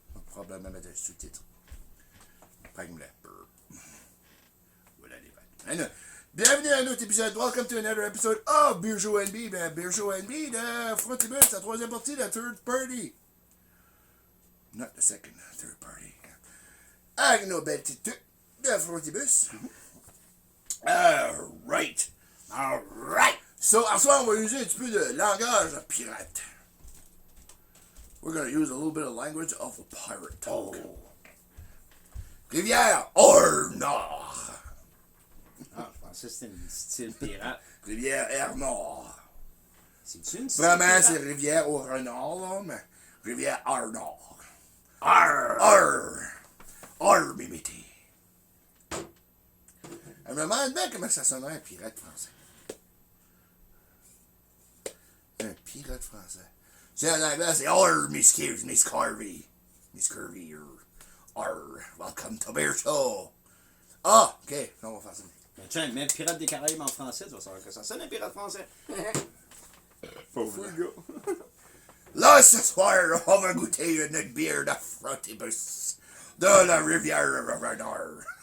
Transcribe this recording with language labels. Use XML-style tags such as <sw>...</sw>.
<fr>Probablement mettre un sous-titre. Prends-le. Voilà les bateaux. Alors, bienvenue à un autre épisode.</fr> <en>Welcome to another episode of Beer Show NB. Ben, Beer Show NB</en> <fr>de Frontibus, la troisième partie, la</fr> <en>third party. Not the second, third party.</en> <fr>Avec nos belles petites tuques de Frontibus.</fr> <en>Alright. Alright.</en> <fr>So, en soir, on va user un petit peu de langage pirate.</fr> <en>We're going to use a little bit of language of a pirate talk.</en> <fr>Oh. Rivière Renard. Ah, je pensais que c'était une style pirate. Rivière Renard. C'est-tu une style Vraiment, pirate? c'est Rivière au Renard, là, mais Rivière Renard. Arr! Arr! Arr, mimiti. Elle me demande bien comment ça sonnerait un pirate français. Un pirate français. C'est en anglais, c'est Arr, Miss Curvy.</fr> <en>Miss Curvy, Arr, welcome to Beer Show.</en> <fr>Ah, ok, on va faire ça. Mais tiens, mets Pirate des Caraïbes en français, tu vas savoir que ça sonne un pirate français. Pas fou, le gars. Là, ce soir, on va goûter une bière de Frontibus de la rivière Renard.</fr>